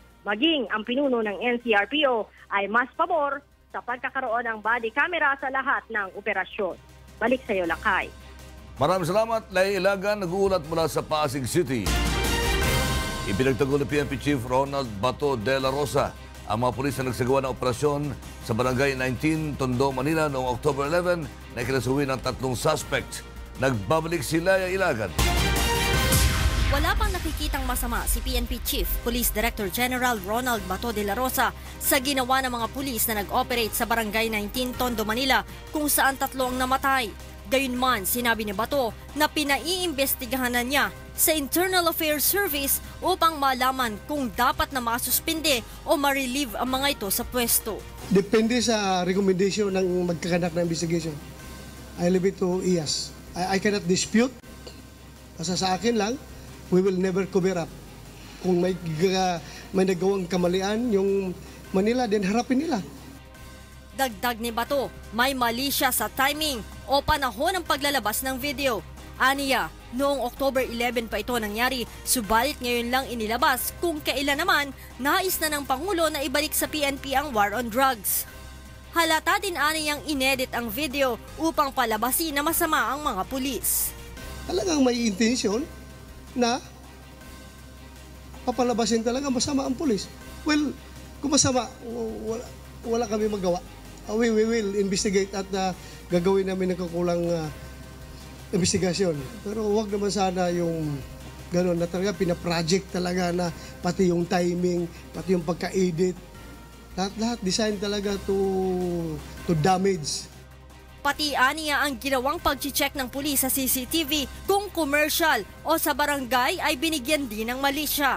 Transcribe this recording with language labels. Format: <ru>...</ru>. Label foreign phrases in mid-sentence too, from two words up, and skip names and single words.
<tl>Maging ang pinuno ng NCRPO ay mas pabor sa pagkakaroon ng body camera sa lahat ng operasyon. Balik sa iyo, Lakay. Maraming salamat, Leia Ilagan. Nagulat mula sa Pasig City. Ipinagtanggol ni PNP Chief Ronald Bato de la Rosa ang mga pulis na nagsagawa ng operasyon sa Barangay 19, Tondo, Manila noong October 11 na ikinasuwi ng 3 suspect. Nagbabalik si Leia Ilagan. Wala pang nakikitang masama si PNP Chief Police Director General Ronald Bato de la Rosa sa ginawa ng mga pulis na nag-operate sa Barangay 19, Tondo, Manila kung saan 3 ang namatay. Gayunman, sinabi ni Bato na pinaiimbestigahan na niya sa Internal Affairs Service upang malaman kung dapat na masuspinde o ma-relieve ang mga ito sa pwesto. Depende sa recommendation ng magkakanak na investigation.</tl> <en>I leave it to IAS. I cannot dispute.</en> <tl>Basta sa akin lang,</tl> <en>we will never cover up.</en> <tl>Kung may nagawang kamalian yung Manila, then harapin nila. Dagdag ni Bato, may mali siya sa timing o panahon ng paglalabas ng video. Aniya, noong October 11 pa ito nangyari, subalit ngayon lang inilabas kung kailan naman nais na ng Pangulo na ibalik sa PNP ang</tl> <en>war on drugs.</en> <tl>Halata din aniyang inedit ang video upang palabasin na masama ang mga pulis. Talagang may intention na papalabasin talaga masama ang pulis. Well, kung masama, wala kami magawa.</tl> <en>We will investigate</en> <tl>at gagawin namin ng kukulang investigasyon. Pero wag naman sana yung gano'n na talaga, pinaproject talaga na pati yung timing, pati yung pagka-edit. Lahat design talaga</tl> <en>to damage.</en> <tl>Pati aniya ang ginawang pag-check ng pulis sa CCTV kung commercial o sa barangay ay binigyan din ng mali siya.</tl>